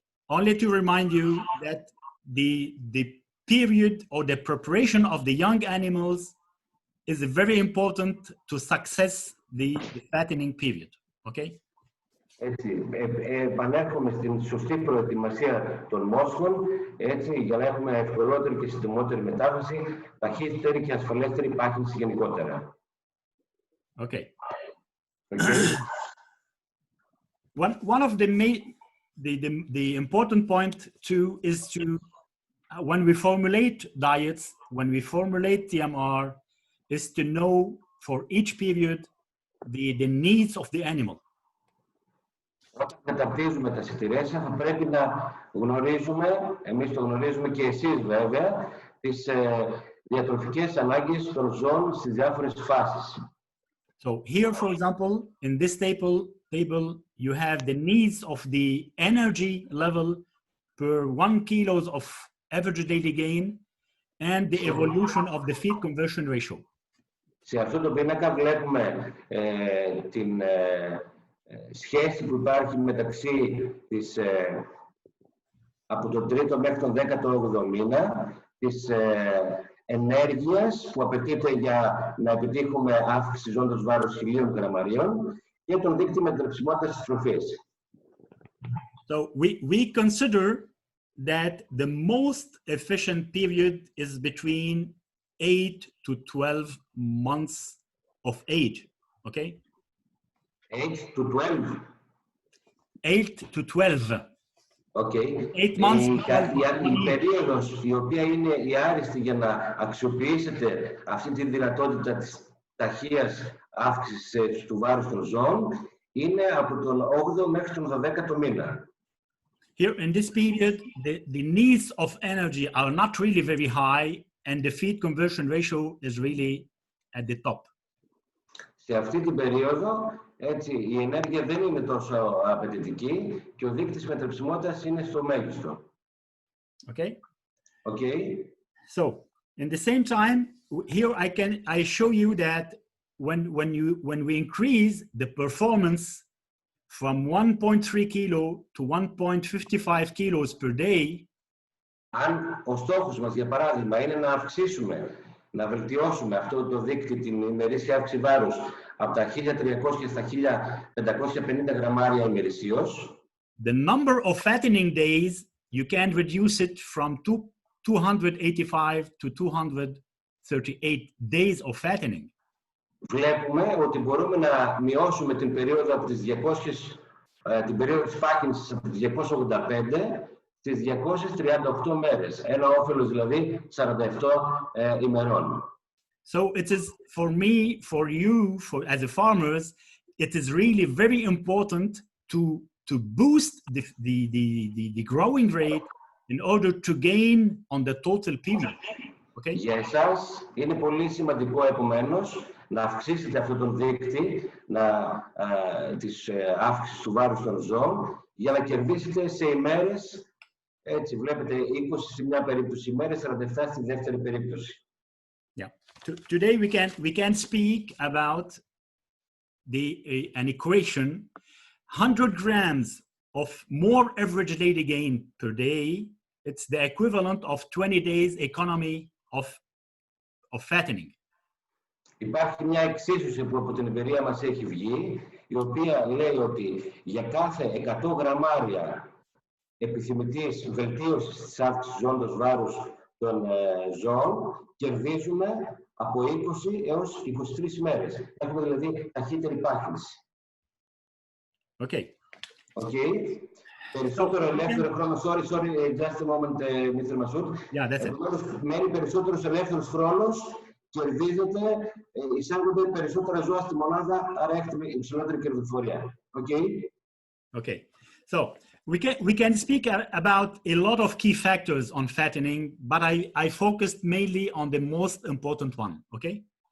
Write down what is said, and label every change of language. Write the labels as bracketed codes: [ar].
[en] Only to remind you that the period or the preparation of the young animals is very important to success the fattening period. Okay? [el] Έτσι, επανέρχομαι στην σωστή προετοιμασία των μόσχων, έτσι, για να έχουμε ευκολότερη και συντομότερη μετάβαση, ταχύτερη και ασφαλέστερη πάχυνση γενικότερα. [en] Okay. One of the important point too is to when we formulate diets, when we formulate TMR, is to know for each period the needs of the animal. [el] Όταν καταρτίζουμε τα συντηρέσια, θα πρέπει να γνωρίζουμε, εμείς το γνωρίζουμε και εσείς βέβαια, τις διατροφικές ανάγκες των ζώων στις διάφορες φάσεις. [en] So here, for example, in this table, you have the needs of the energy level per 1 kilo of average daily gain and the evolution of the feed conversion ratio. [el] Σε αυτό το πίνακα βλέπουμε την σχέση που υπάρχει μεταξύ της, από τον 3ο μέχρι τον 18ο μήνα, της ενέργειας που απαιτείται για να επιτύχουμε αύξηση ζώντος βάρους 1000 γραμμαρίων και τον δείκτη μετρεψιμότητας της τροφής. [en] So we consider that the most efficient period is between 8 to 12 months of age, okay? 8 to 12? 8 to 12. Okay. 8 months. [el] Η περίοδος η οποία είναι η άριστη για να αξιοποιήσετε αυτή τη δυνατότητα της ταχείας αύξησης του βάρους των ζώων είναι από τον 8ο μέχρι τον 12ο μήνα. [en] Here in this period, the needs of energy are not really very high and the feed conversion ratio is really at the top. [el] Σε αυτή την περίοδο, έτσι, η ενέργεια δεν είναι τόσο απαιτητική και ο δείκτης μετρεψιμότητας είναι στο μέγιστο. [en] Okay? Okay. So, in the same time, here I show you that when we increase the performance from 1.3 kilo to 1.55 kilos per day. [el] Αν ο στόχος μας, για παράδειγμα, είναι να αυξήσουμε, να βελτιώσουμε αυτό το δείκτη, την ημερήσια αύξηση βάρους, από τα 1.300 στα 1.550 γραμμάρια ημερησίως, [en] the number of fattening days, you can reduce it from 285 to 238 days of fattening. [el] Βλέπουμε ότι μπορούμε να μειώσουμε την περίοδο από τις 200, την περίοδο της πάχυνσης από τις 285 στις 238 μέρες. Ένα όφελος δηλαδή 47 ημερών. [en] So it is for me, for you, as a farmers, it is really very important to boost the growing rate in order to gain on the total period. Okay? [el] Για εσάς είναι πολύ σημαντικό επομένως να αυξήσετε αυτόν τον δείκτη της αύξησης του βάρους των ζώων για να κερδίσετε σε ημέρες, έτσι βλέπετε 20 σε μια περίπτωση ημέρες, 47 στη δεύτερη περίπτωση. [en] Yeah. Today we can speak about an equation, 100 grams of more average daily gain per day, it's the equivalent of 20 days economy of fattening. [el] Υπάρχει μια εξίσωση που από την εταιρεία μας έχει βγει, η οποία λέει ότι για κάθε 100 γραμμάρια επιθυμητής βελτίωσης της αύξησης ζώντος βάρους των ζώων, κερδίζουμε από 20 έως 23 ημέρες. Έχουμε δηλαδή ταχύτερη πάχυνση. [en] Okay. Okay. [el] Περισσότερο ελεύθερο χρόνο, [en] sorry, just a moment, Mr. Masoud. Yeah, that's it. [el] Μένει περισσότερος ελεύθερος χρόνος, κερδίζεται, εισάγονται περισσότερα ζώα στη μονάδα, άρα έχετε υψηλότερη κερδοφορία. [en] Okay? Okay. So, we can speak about a lot of key factors on fattening, but I focused mainly on the most important one, okay?